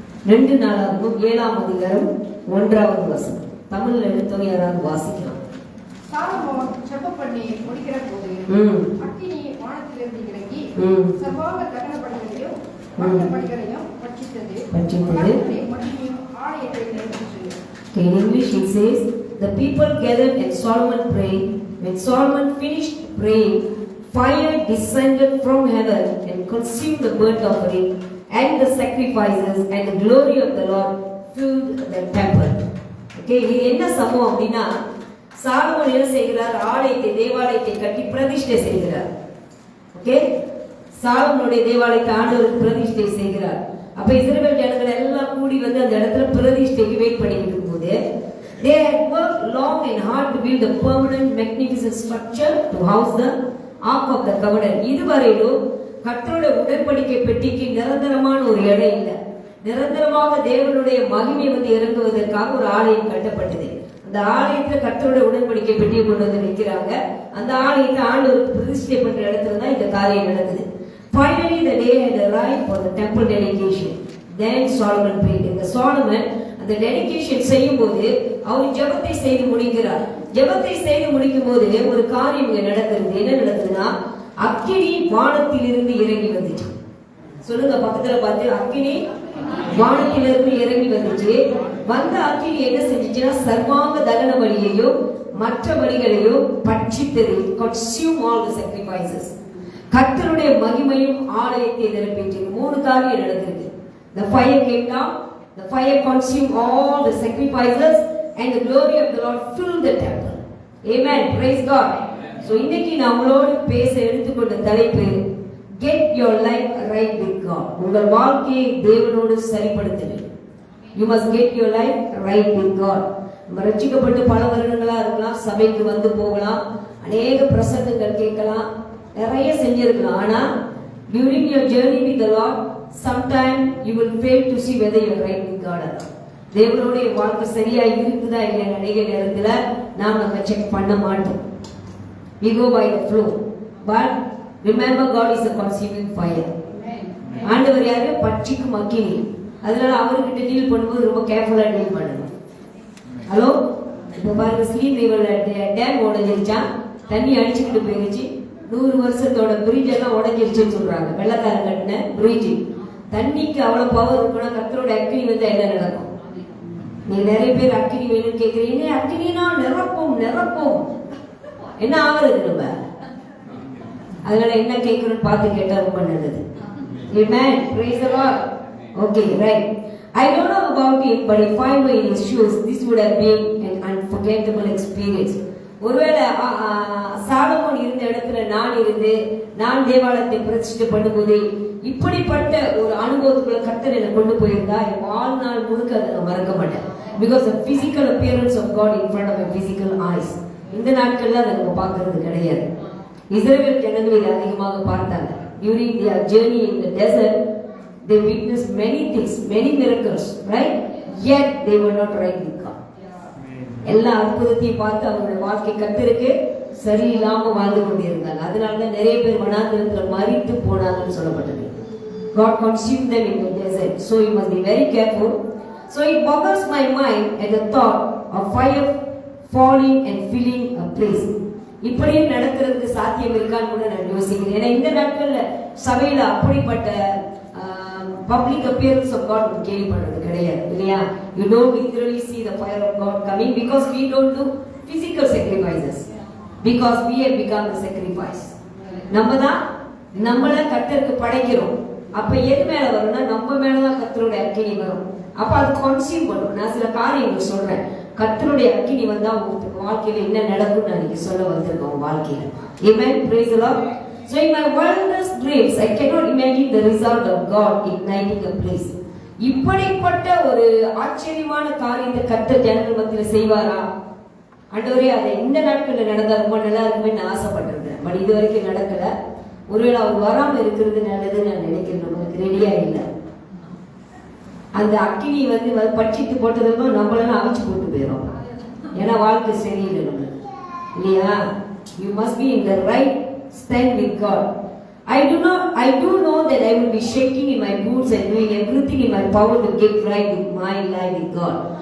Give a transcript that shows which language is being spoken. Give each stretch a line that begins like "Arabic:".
Tamil: 2 நாளாகவும் 7ஆம் அதிகாரம் 1ஆவது வசனம். தமிழ்ல எடுத்தோம், யாராவது வாசிக்கலாம். சாலமோன் ஜெபம் பண்ணி முடிக்கிற போது அக்கினி வானத்திலிருந்து இறங்கி சர்வாங்க தகன பலிகளையும் மற்ற பலிகளையும் பட்சித்தது. மகிமையும் ஆலயத்தை நிறைவேற்றியது.
English: In English it says, the people gathered and Solomon prayed. When Solomon finished praying, fire descended from heaven and consumed the burnt offering and the sacrifices, and the glory of the Lord filled the temple.
Tamil: Okay, இது என்ன சம்பவம் அப்படின்னா, Solomon என்ன செய்கிறார்? ஆலயத்தை, தேவாலயத்தை கட்டி பிரதிஷ்டை செய்கிறார். ஓகே, சாலமோனுடைய தேவாலயத்தை ஆண்டவருக்கு பிரதிஷ்டை செய்கிறார். அப்ப இஸ்ரவேல் ஜனங்கள் எல்லாம் கூடி வந்து அந்த இடத்துல பிரதிஷ்டைக்கு வெயிட் பண்ணிட்டு இருக்கும்போது,
English: they had worked long and hard to build a permanent magnificent structure to house the ark of the covenant.
Tamil: இதுவரையிலும் கர்த்தருடைய உடன்படிக்கை பெட்டிக்கு நிரந்தரமான ஒரு இடம் இல்லை. நிரந்தரமாக தேவனுடைய மகிமை வந்து இறங்குவதற்காக ஒரு ஆலயம் கட்டப்பட்டது. அந்த ஆலயத்துல கர்த்தருடைய உடன்படிக்கை பெட்டியை கொண்டு வந்து வைக்கிறாங்க. அந்த ஆலயத்தை ஆண்டவருக்கு பிரதிஷ்டை பண்ற இடத்துல தான் இந்த காரியம் நடக்குது.
English: Finally the day had arrived for the temple dedication. Then Solomon prayed.
Tamil: இந்த சாலமன் அந்த டெடிகேஷன் செய்யும்போது அவர் ஜெபத்தை செய்து முடிக்கிறார். ஜெபத்தை செய்து முடிக்கும் போது ஒரு காரியம் இங்க நடக்கிறது. என்ன நடக்குதுன்னா, அக்கினி வானத்திலிருந்து இறங்கி வந்துச்சு. சொல்லுங்க பக்கத்துல பார்த்து, அக்கினி வானத்திலிருந்து இறங்கி வந்துச்சு. வந்த அக்கினி என்ன செஞ்சுச்சுன்னா, சர்வாங்க தகன பலியையும் மற்ற பலிகளையும் பட்சித்தது.
English: consume all the sacrifices.
Tamil: கர்த்தருடைய மகிமையும் ஆலயத்தை நிரப்பிட்டு 3 காரியம் நடந்திருக்கு.
English: The fire came down, the fire consumed all the sacrifices, and the glory of the Lord filled the temple. Amen. Praise God. So
Tamil: இன்னைக்கு நம்மளோடு பேச எடுத்துக்கொண்ட தலைப்பு,
English: get your life right with God.
Tamil: உங்கள் வாழ்க்கையை தேவனோடு சரிப்படுத்துங்கள்.
English: You must get your life right with God.
Tamil: நம்ம ரட்சிக்கப்பட்டு பல வருடங்களா இருக்கலாம், சபைக்கு வந்து போகலாம், அநேக பிரசங்கங்கள் கேட்கலாம், நிறைய செஞ்சிருக்கலாம்.
English: ஆனா during your journey with the Lord, sometime you will fail to see whether you are right with God or not.
Tamil: தேவனுடைய வாழ்க்கை சரியா இருக்குதா இல்லையா அநேக நேரத்துல நாம் நம்ம செக் பண்ண மாட்டோம்.
English: We go by the flow. But remember, God is a consuming fire.
Tamil: ஆண்டவர் யாரு? பட்சிக்கும் அக்கினி. அதனால அவர்கிட்ட டீல் பண்ணும்போது ரொம்ப கேர்ஃபுல்லா டீல் பண்ணணும். ஹலோ, இப்ப பாருங்க, ஸ்லீம் ரிவர் டேம் உடைஞ்சிருச்சா, தண்ணி அடிச்சுக்கிட்டு போயிருச்சு. 100 வருஷத்தோட பிரிட்ஜ் எல்லாம் உடைஞ்சிருச்சுன்னு சொல்றாங்க. வெள்ளக்காரன் கட்டின பிரிட்ஜ். தண்ணிக்கு அவ்வளவு பவர் இருக்குன்னா கர்த்தரோட அக்கினி வந்து என்ன நடக்கும்? நீங்க நிறைய பேர் அக்கினி வேணும்னு கேக்குறீங்க. அக்கினினா நிரப்பும் நிரப்பும் என்ன ஆகுறது? நம்ம அதனால என்ன கேட்கணும்னு பார்த்து கேட்டா ரொம்ப நல்லது.
English: Amen. Praise the Lord. Okay, right. I don't know about it, but if I were in his shoes, this would have been an unforgettable experience.
Tamil: ஒருவேளை சாலமோன் இருந்த இடத்துல நான் இருந்து நான் தேவாலயத்தை பிரதிஷ்டை பண்ணும்போது இப்படிப்பட்ட ஒரு அனுபவத்துக்குள்ள கர்த்தர் என்னை கொண்டு போயிருந்தா என் வாழ்நாள் முழுக்க அதை நான் மறக்க மாட்டேன்.
English: Because the physical appearance of God in front of my physical eyes.
Tamil: இந்த நாட்கள்ல அதை நம்ம பார்க்கறது கிடையாது. இஸ்ரவேல் ஜனங்கள் இதை அதிகமாக பார்த்தாங்க.
English: During their journey in the desert, they witnessed many things, many miracles, right? Yet they were not right with God.
Tamil: எல்லா அற்புதத்தையும் பார்த்து அவங்களுடைய வாழ்க்கை கர்த்தருக்கு சரியில்லாம வாழ்ந்து கொண்டிருந்தாங்க. அதனாலதான் நிறைய பேர் வனாந்திரத்துல மரித்து போனாங்கன்னு சொல்லப்பட்டது.
English: God consumed them in the desert. So you must be very careful. So it boggles my mind at the thought of fire falling and filling a place.
Tamil: இப்படியே நடக்கிறதுக்கு சாத்தியம் இருக்கான்னு கூட நான் யோசிக்கிறேன். ஏன்னா இந்த நாட்கள்ல சபையில அப்படிப்பட்ட பப்ளிக் அப்பியரன்ஸ் ஆஃப் காட் கேள்விப்படுறது கிடையாது இல்லையா?
English: You don't literally see the fire of God coming because we don't do physical sacrifices, because we have become the sacrifice.
Tamil: நம்ம தான் நம்மள கர்த்தருக்கு படைக்கிறோம். அப்ப எது மேல வரும்னா நம்ம மேலதான் கர்த்தருடைய அக்கினி வரும். அப்ப அது கன்சியூம் பண்ணும். நான் சில காரியங்கள் சொல்றேன். கர்த்தருடைய அக்கினி வந்தா உங்களுக்கு வாழ்க்கையில என்ன நடக்கும் நான் இன்னைக்கு சொல்ல வந்திருக்கோம் வாழ்க்கையில.
English: Amen. Praise the Lord. So in my wildest dreams I cannot imagine the result of God igniting a place.
Tamil: இப்படிப்பட்ட ஒரு ஆச்சரியமான காரியத்தை கர்த்தர் ஜனங்கள் மத்தியில செய்வாரா? ஆண்டவரே அதை இந்த நாட்கள்ல நடந்தா ரொம்ப நல்லா இருக்குமே நான் ஆசைப்பட்டிருக்கேன். பட் இது வரைக்கும் நடக்கல. ஒருவேளை அவர் வராம இருக்கிறது நல்லதுன்னு நான் நினைக்கிறேன். நம்மளுக்கு ரெடியா இல்லை. அந்த அக்கினி பட்சித்து போட்டதுக்கும் நம்மளால அவிச்சு போட்டு போயிடும். ஏன்னா வாழ்க்கை சரியில்லை நம்மளுக்கு இல்லையா?
English: You must be in the right stand with God. I do know that I will be shaking in my boots and doing everything in my power to get right with my life with God.